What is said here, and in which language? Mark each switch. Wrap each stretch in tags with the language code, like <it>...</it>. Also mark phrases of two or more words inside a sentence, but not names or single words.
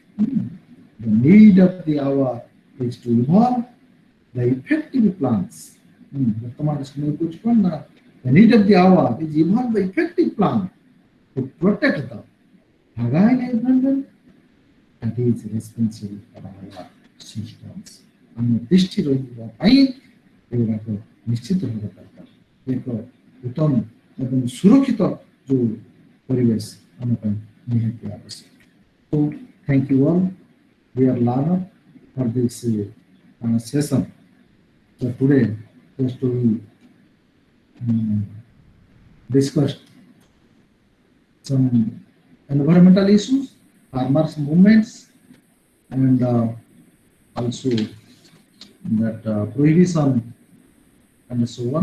<en>The need of the hour is to evolve the effective plans. The need of the hour is evolve the effective plan to protect the fragile environment that is responsible for our systems.</en> <or>ଆମ ଦୃଷ୍ଟି ରହିବା ପାଇଁ ଏଗୁଡ଼ାକ ନିଶ୍ଚିତ ହେବା ଦରକାର। ଏକ ଉତ୍ତମ ଏବଂ ସୁରକ୍ଷିତ ଯୋଉ ପରିବେଶ ଆମ ପାଇଁ ନିହାତି ଆବଶ୍ୟକ।</or> <en>So thank you all, dear learner, for this session. So today just we discussed some environmental issues, farmers' movements, and also that prohibition and so on.</en>